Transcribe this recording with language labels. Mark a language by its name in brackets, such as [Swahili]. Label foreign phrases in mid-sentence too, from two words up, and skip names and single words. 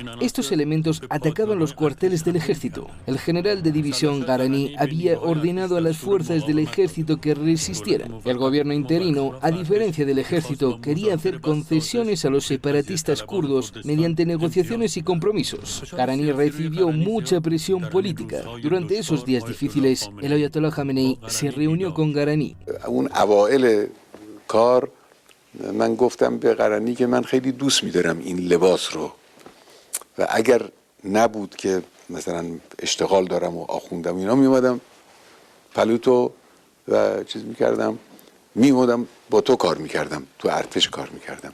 [Spanish] Estos elementos atacaban los cuarteles del ejército. El general de división Garani había ordenado a las fuerzas del ejército que resistieran. El gobierno interino, a diferencia del ejército, quería hacer concesiones a los separatistas kurdos mediante negociaciones y compromisos. Garani recibió mucha presión política. Durante esos días difíciles, el Ayatollah Khamenei se reunió con Garani. [Persian] کار من گفتم به قرنی که من خیلی دوست می‌دارم این لباس رو و اگر نبود که مثلا اشتغال دارم و آخوندم اینا میومدم پلوتو و چیز میکردم میومدم با تو کار میکردم، تو ارتش کار میکردم.